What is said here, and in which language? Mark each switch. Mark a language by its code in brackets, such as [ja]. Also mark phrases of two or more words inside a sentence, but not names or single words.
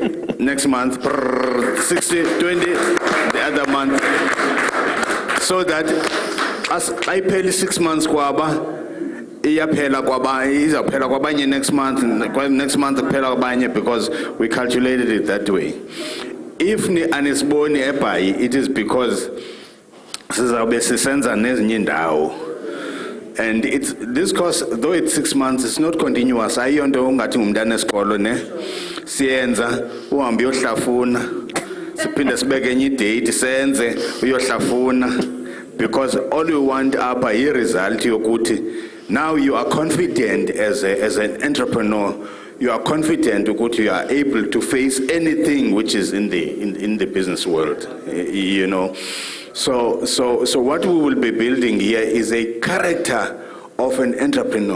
[en] Next month, 60, 20. The other month. So that as I pay 6 months, next month because we calculated it that way. [xh] If ni anisboni eBhayi, [en] it is because [xh] sizabe sisenza nezinye indawo. [en] And it's this course, though it's 6 months, it's not continuous. [xh] Ayonto ungathi ngumntana esikolo ne siyenza uhambe uyohlafuna siphinde sibeke enye date senze uyohlafuna, [en] because all you want [xh] apha yi result yokuthi [en] now you are confident as an entrepreneur. You are confident that you are able to face anything which is in the business world, So what we will be building here is a character of an entrepreneur.